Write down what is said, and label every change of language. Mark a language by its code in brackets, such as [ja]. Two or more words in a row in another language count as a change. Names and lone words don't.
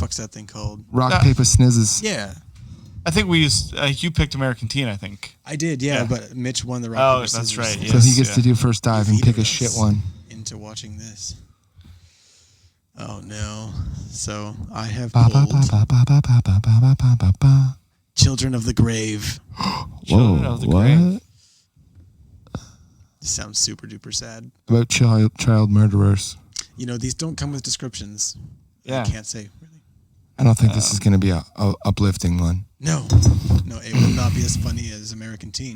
[en] What the fuck's that thing called? Rock, Yeah. paper, snizzes. Yeah. I think we used. You picked American Teen. I think. I did, yeah, Yeah. but Mitch won the rock, Oh, paper, that's scissors. right, So he Yes, gets yeah. to do first dive and pick a shit one. Into watching this. Oh no. So I have Ba, ba, pulled ba, ba, ba, ba, ba, ba, ba, ba, ba, ba. Children of the Grave. Children of the Grave. This sounds super duper sad. About child murderers. You know, these don't come with descriptions. Yeah. I can't say really. I don't think this is going to be a uplifting one. No, it will not be as funny as American Teen.